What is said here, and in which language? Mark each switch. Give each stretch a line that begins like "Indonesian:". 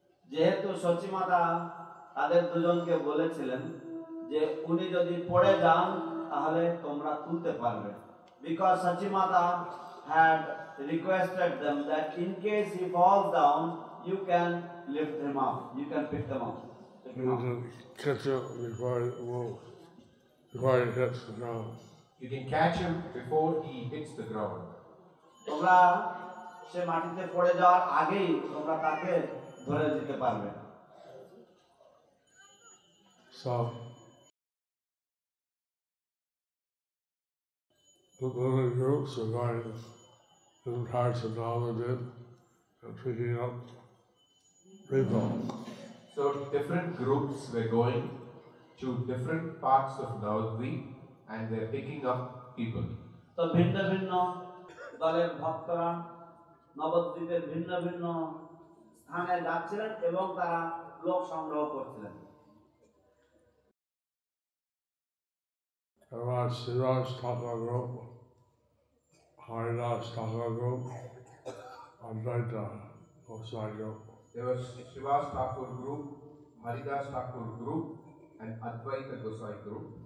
Bangla: যেহেতু সচিমাতা তাদের দুজনকে বলেছিলেন যে উনি যদি পড়ে যান তাহলে তোমরা তুলতে পারবে।
English: Because Sachimata had requested them that in case he falls down, you can lift him up, you can pick them up. You can catch him before he hits the ground. You can catch him before he hits the ground.
Bangla: তোমরা সে মাটিতে পড়ে যাওয়ার আগেই তোমরা তাকে ধরে দিতে পারবে।
English: So the little groups are going different parts of Navadvip and picking up people. So different groups were going to different parts of Navadvip and they're picking up people.
Bangla: তো ভিন্ন ভিন্ন দলের ভক্তরা নবদ্বীপের ভিন্ন ভিন্ন স্থানে যাচ্ছিলেন এবং তারা লোক সংগ্রহ করছিলেন।
English: There was Srivas Thakur group, Haridas Thakur group, Advaita Gosai group. There was Srivas Thakur group, Haridas Thakur group and Advaita Gosai group.